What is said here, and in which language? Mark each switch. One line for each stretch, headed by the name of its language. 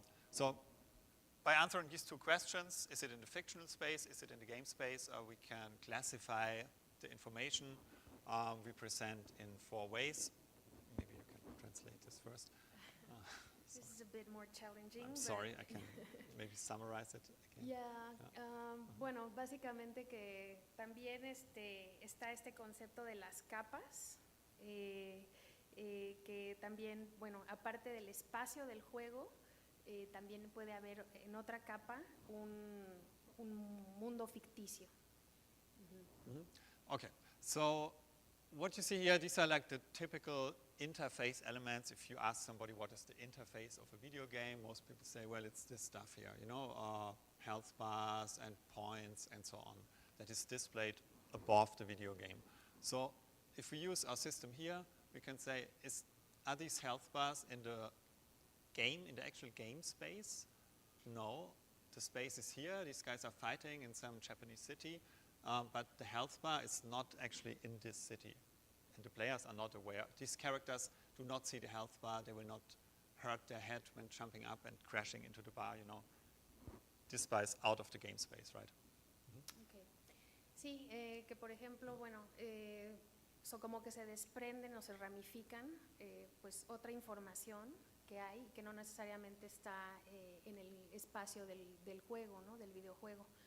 English: So by answering these two questions, is it in the fictional space, is it in the game space, we can classify the information we present in 4 ways. Maybe you can translate this first. This is a bit more challenging. I'm sorry, I can maybe summarize it again.
Spanish: Yeah, bueno, básicamente que también está este concepto de las capas, que también, bueno, aparte del espacio del juego, también puede haber en otra capa un mundo ficticio.
English: Okay, so what you see here, these are like the typical interface elements. If you ask somebody what is the interface of a video game, most people say, well, it's this stuff here, you know, health bars and points and so on, that is displayed above the video game. So if we use our system here, we can say, are these health bars in the game, in the actual game space? No, the space is here. These guys are fighting in some Japanese city, but the health bar is not actually in this city. And the players are not aware. These characters do not see the health bar. They will not hurt their head when jumping up and crashing into the bar, you know. This bar is out of the game space, right? Okay.
Spanish: Sí, que por ejemplo, bueno, como que se desprenden o se ramifican pues otra información que hay, que no necesariamente está en el espacio del juego, ¿no? Del videojuego.